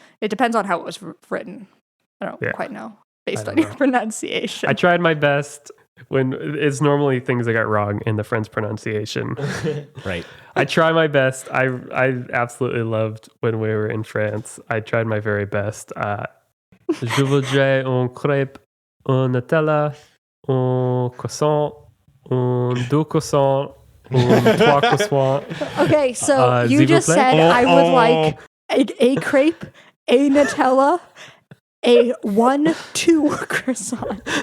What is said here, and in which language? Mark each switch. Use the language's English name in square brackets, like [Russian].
[English] It depends on how it was written. I don't quite know based on your pronunciation. I tried my best. When it's normally things I got wrong in the French pronunciation. Right. I try my best. I absolutely loved when we were in France. I tried my very best. [French] Je voudrais un crêpe, un Nutella, un croissant, un deux croissants, un trois croissants. [English] Okay, so you just said I would like a crepe, a Nutella, a 1-2 croissant.